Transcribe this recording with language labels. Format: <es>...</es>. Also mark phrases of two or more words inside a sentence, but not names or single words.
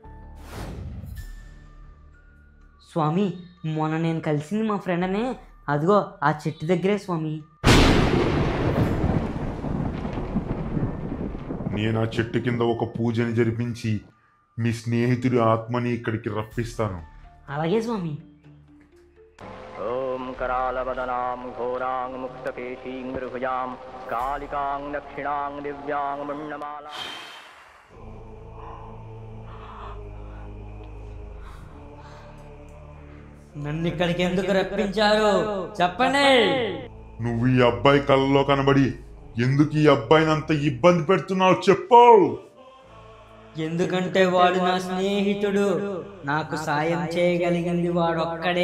<te>స్వామి మొన్న నేను కలిసింది మా ఫ్రెండ్ అనే, అదిగో ఆ చెట్టు దగ్గరే స్వామి. నేను ఆ చెట్టు కింద ఒక పూజని జరిపించి మీ స్నేహితుడి ఆత్మని ఇక్కడికి రప్పిస్తాను. అలాగే స్వామి.</te> <sa>ఓం करालवदनां घोरां मुक्तकेशीं मृभुजां कालिकां दक्षिणां दिव्यां मुण्डमाला.</sa> <te>నన్ను ఇక్కడికి ఎందుకు రప్పించారు చెప్పండి. నువ్వు ఈ అబ్బాయి కళ్ళలో కనబడి ఎందుకు ఈ అబ్బాయిని అంత ఇబ్బంది పెడుతున్నావు చెప్పు. ఎందుకంటే వాడు నా స్నేహితుడు, నాకు సాయం చేయగలిగింది వాడు ఒక్కడే.</te>